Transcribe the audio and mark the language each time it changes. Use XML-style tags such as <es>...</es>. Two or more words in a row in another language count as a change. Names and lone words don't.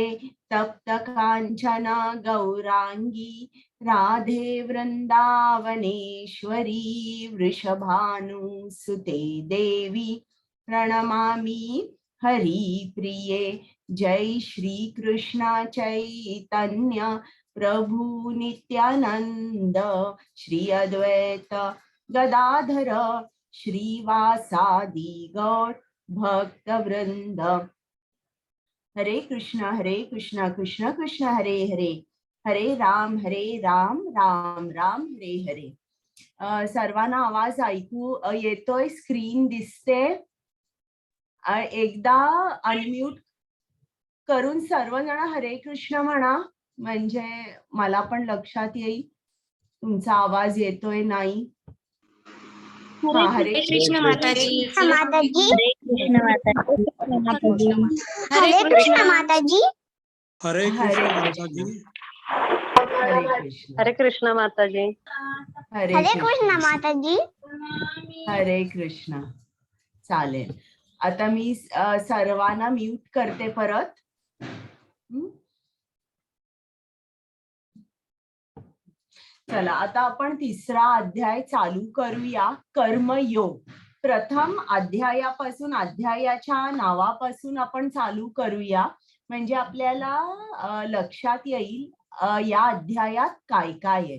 <sa>तप्त कांचन गौरांगी राधे वृंदावनेश्वरी वृषभानुसुते देवी प्रणमामि हरि प्रिये. जय श्री कृष्ण चैतन्य प्रभु नित्यानंद श्री अद्वैत गदाधर श्रीवासादि गौर भक्त वृंद. हरे कृष्ण कृष्ण कृष्ण हरे हरे, हरे राम राम राम हरे हरे.</sa> <mr>सर्वांना आवाज ऐकू येतोय? स्क्रीन दिसते? एकदा अनम्यूट करून सर्वजण</mr> <sa>हरे कृष्ण</sa> <mr>म्हणा, म्हणजे मला पण लक्षात येईल तुमचा आवाज येतोय नाही.</mr> <sa>हरे कृष्ण</sa> <mr>माताजी. माताजी.</mr> <sa>हरे कृष्ण</sa> <mr>माताजी.</mr> <sa>हरे कृष्ण</sa> <mr>माताजी.</mr> <sa>हरे कृष्ण</sa> <mr>माताजी.</mr> <sa>हरे कृष्ण</sa> <mr>माताजी.</mr> <sa>हरे कृष्ण</sa> <mr>माताजी.</mr> <sa>हरे कृष्ण.</sa> <mr>चालेल. आता मी सर्वांना म्यूट करते परत. चला, आता आपण तिसरा अध्याय चालू करूया, कर्मयोग. प्रथम अध्यायापासून, अध्यायाच्या नावापासून आपण चालू करूया, म्हणजे आपल्याला लक्षात येईल या अध्यायात काय काय आहे.</mr>